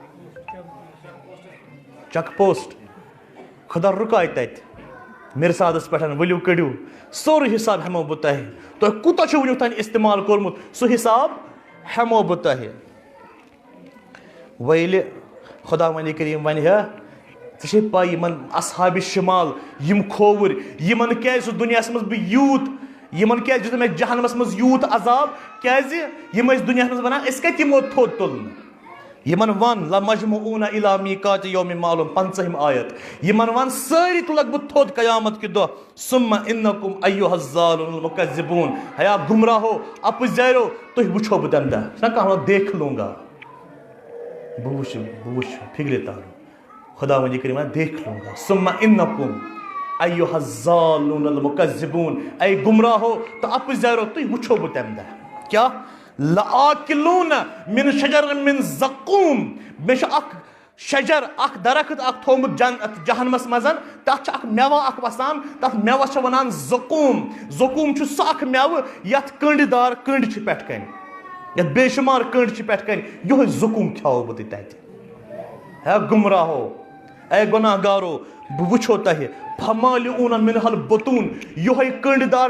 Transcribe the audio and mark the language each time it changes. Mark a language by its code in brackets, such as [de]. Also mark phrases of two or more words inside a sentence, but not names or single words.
[en] check post [ks] خۄدا رُکاے تتہِ مِرصادس پٮ۪ٹھ ؤلِو کٔڑِو سورُے حِساب ہٮ۪مو بہٕ تۄہہِ تۄہہِ کوٗتاہ چھُو وُنیُک تانۍ استعمال کوٚرمُت سُہ حِساب ہٮ۪مو بہٕ تۄہہِ وۄنۍ ییٚلہِ خۄدا وَنہِ کٔرِیٖم وَنہِ ہے ژےٚ چھے پاے یِمن [ar] اصحابِ شمال [ks] یِم کھووُرۍ یِمن کیازِ چھُ دُنیاہس منٛز بہٕ یوٗت یِمن کیازِ دیُت مےٚ جہنمس منٛز یوٗت عذاب کیازِ یِم ٲسۍ دُنیاہس منٛز ونان أسۍ کتہِ یِمو تھوٚد تُلنہٕ یِمن ون [ar] لَمَجْمُعُونَ إِلَىٰ مِیقَاتِ یَوْمٍ مَعْلُومٍ [ks] 50ہِم آیت یِمن ون سٲری تُلکھ بہٕ تھوٚد قیامت کہِ دۄہ [ar] ثُمَّ إِنَّکُمْ أَیُّہَا الضَّالُونَ الْمُکَذِّبُونَ [ks] ہیا گُمراہو اپٕزیارو تُہۍ وٕچھو بہٕ تمہِ دۄہ چھُنہ کانٛہہ ونان [ur] دیکھ لوں گا [ks] بہٕ وٕچھِ فِکرِ تارو خۄدا وَنہِ کٔرِنۍ وَنان [ur] دیکھ لوں گا [ar] ثُمَّ إِنَّکُمْ أیُّہَا الضَّالُونَ الْمُکَذِّبُونَ [ks] اے گُمراہو تہٕ اپٕزیارو تُہۍ وٕچھو بہٕ تمہِ دۄہ کیٛاہ [ar] لَآکِلُونَ مِن شَجَرٍ مِن زَقوٗم [ks] مےٚ چھُ اکھ شجر اکھ درخت اکھ تھوٚومُت جہنمس منٛز تتھ چھُ اکھ میوٕ اکھ وسان تتھ میوس چھِ ونان زقوٗم زقوٗم چھُ سُہ اکھ میوٕ یتھ کٔنڈۍ دار کٔنڈۍ چھِ پٮ۪ٹھٕ کنۍ یتھ بے شُمار کٔنڈۍ چھِ پٮ۪ٹھٕ کنۍ یِہوے زقوٗم کھیاوو بہٕ تۄہہِ تتہِ ہے گُمراہو اے گۄناہ گارو بہٕ وٕچھو تۄہہِ [ar] فَمَالِعُونَ مِنْہَا الْبُطُون [ks] یِہوے کٔنڈۍ دار